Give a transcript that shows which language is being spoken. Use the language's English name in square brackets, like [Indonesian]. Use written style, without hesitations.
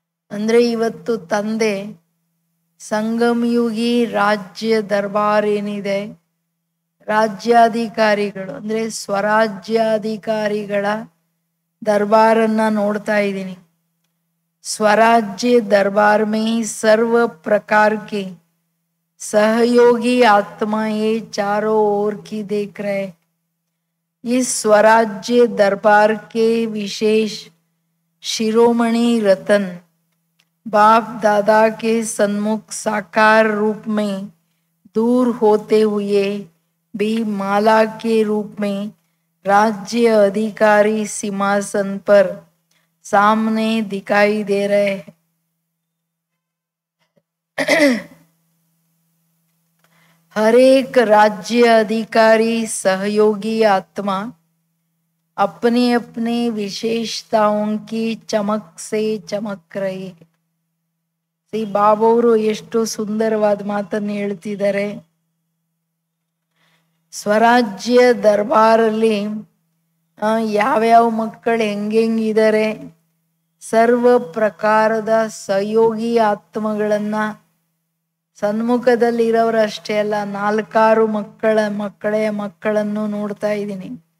[Kannada] ಅಂದ್ರೆ ಇವತ್ತು ತಂದೆ ಸಂಗಮಯುಗಿ ರಾಜ್ಯ ದರ್ಬಾರ್ ಏನಿದೆ, ರಾಜ್ಯಾಧಿಕಾರಿಗಳು ಅಂದ್ರೆ ಸ್ವರಾಜ್ಯಾಧಿಕಾರಿಗಳ ದರ್ಬಾರನ್ನ ನೋಡ್ತಾ ಇದ್ದೀನಿ. [Hindi] स्वराज्य दरबार में सर्व प्रकार के सहयोगी आत्माएं चारों ओर की देख रहे. इस स्वराज्य दरबार के विशेष शिरोमणि रतन बाप दादा के सन्मुख साकार रूप में दूर होते हुए भी माला के रूप में राज्य अधिकारी सिंहासन पर सामने दिखाई दे रहे हैं. हर एक राज्य अधिकारी सहयोगी आत्मा अपने अपने विशेषताओं की चमक से चमक रही है. [Kannada] ಶ್ರೀ ಬಾಬವರು ಎಷ್ಟು ಸುಂದರವಾದ ಮಾತನ್ನು ಹೇಳ್ತಿದ್ದಾರೆ. ಸ್ವರಾಜ್ಯ ದರ್ಬಾರಲ್ಲಿ ಯಾವ್ಯಾವ ಮಕ್ಕಳು ಹೆಂಗಿದ್ದಾರೆ, ಸರ್ವ ಪ್ರಕಾರದ ಸಹಯೋಗಿ ಆತ್ಮಗಳನ್ನ ಸನ್ಮುಖದಲ್ಲಿ ಇರೋರಷ್ಟೇ ಅಲ್ಲ, 4 ಮಕ್ಕಳನ್ನು ನೋಡ್ತಾ ಇದ್ದೀನಿ.